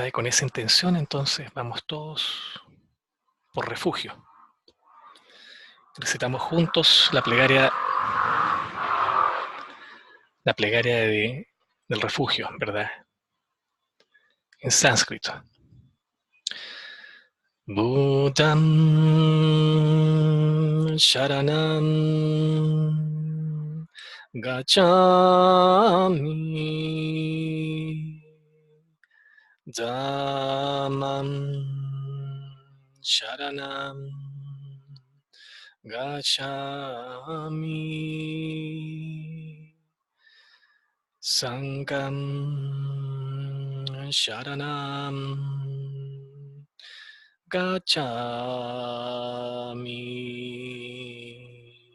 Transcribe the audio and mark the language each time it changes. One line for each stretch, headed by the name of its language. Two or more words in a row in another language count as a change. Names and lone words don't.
Spanish: Y con esa intención entonces vamos todos por refugio. Recitamos juntos la plegaria del refugio, ¿verdad? En sánscrito.
Pali: Buddham Sharanam Gacchami Dhammam Sharanam Gacchami Sangham Sharanam Gacchami.